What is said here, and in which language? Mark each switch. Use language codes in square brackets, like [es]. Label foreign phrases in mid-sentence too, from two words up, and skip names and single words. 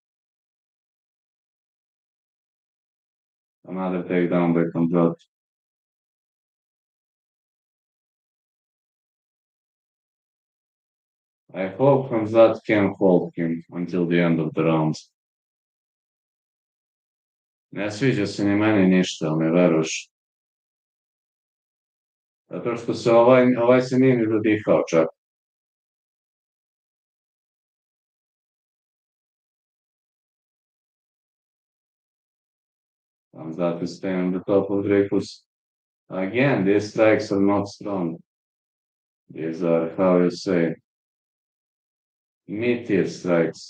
[en] Another takedown by Khamzat. I hope Khamzat can hold him until the end of the rounds. [sr] Ne sviđa se ni meni ništa, ali ne veruješ. Zato što se ovaj se nije ni zadihao čak. [en] Khamzat is staying on the top of Dricus. Again, these strikes are not strong. These are, how you say, mid-tier strikes.